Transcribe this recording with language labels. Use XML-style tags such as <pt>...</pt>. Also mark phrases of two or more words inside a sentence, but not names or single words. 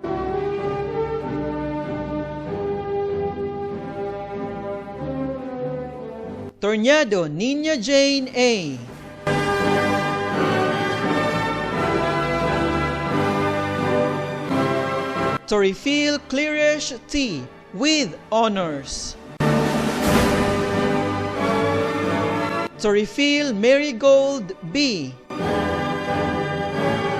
<en>Tornado Nina Jane A. Torifil Clearish T. with honors. Torifil Marigold B.</en>